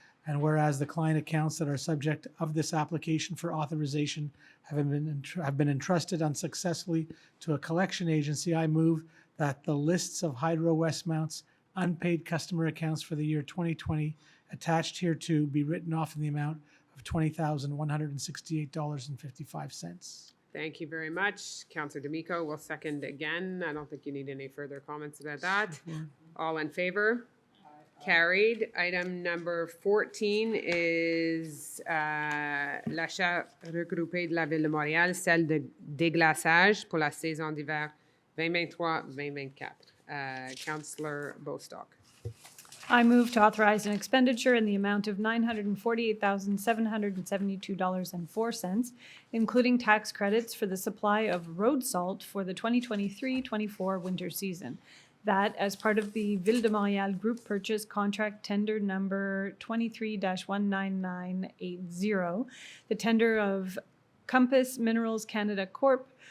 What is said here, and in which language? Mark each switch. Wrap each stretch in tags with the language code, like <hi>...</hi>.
<en>And whereas the client accounts that are subject of this application for authorization have been entrusted unsuccessfully to a collection agency, I move that the lists of Hydro Westmount's unpaid customer accounts for the year 2020 attached hereto be written off in the amount of $20,168.55. Thank you very much. Councillor D'Amico will second again. I don't think you need any further comments about that. All in favor? Carried. Item number 14 is</en> <fr>l'achat regroupé de la Ville de Montréal, celle de déglaçage pour la saison d'hiver 2023-2024.</fr> <en>Councillor Bostock. I move to authorize an expenditure in the amount of $948,772.04, including tax credits for the supply of road salt for the 2023-24 winter season. That, as part of the Ville de Montréal Group Purchase Contract Tender Number 23-19980, the tender of Compass Minerals Canada Corp.</en>